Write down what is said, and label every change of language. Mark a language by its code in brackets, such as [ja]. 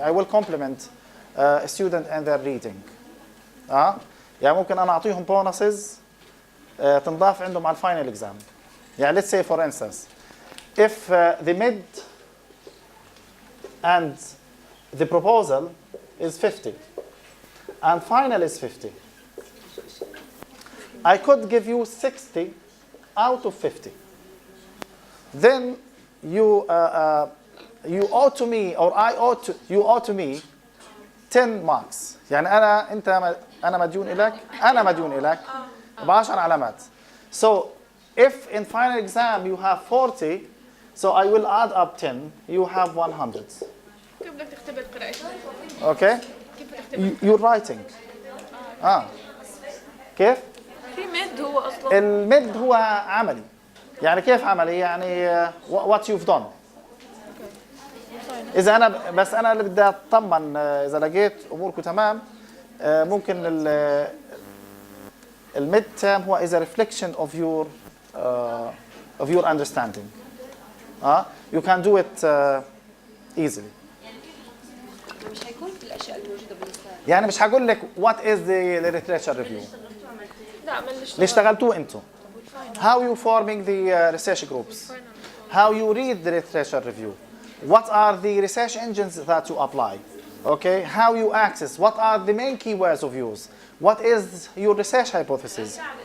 [en] I will compliment a student and their reading. [ar] يعني ممكن أنا أعطيهم bonuses تنضاف عندهم على الفاينل exam. [en] يعني let's say for instance, if the mid and the proposal is 50 and final is 50, I could give you 60 out of 50. Then you owe to me, or you owe to me 10 marks. [ar] يعني أنا مديون إلك ب10 علامات. [en] So if in final exam you have 40, so I will add up 10. You have 100. [ar] كيف بدك تختبر قراءتك؟ [en] Okay? [ar] كيف بدك تختبر؟ [en] You're writing. [ar] كيف؟ في مد هو أصلا. المد هو عملي. يعني كيف عملي؟ يعني [en] what you've done. [ar] إذا أنا اللي بدي أطمن إذا لقيت أموركم تمام، ممكن الميد term هو [en] is a reflection of your understanding. You can do it easily. [ar] مش هيكون في الاشياء الموجوده باللسان. يعني مش هقول لك [en] what is the literature review. [ar] لا من اللي اشتغلتوه انتم. [en] How you forming the research groups. How you read the literature review. What are the research engines that you apply. Okay, how you access. What are the main keywords of use. What is your research hypothesis.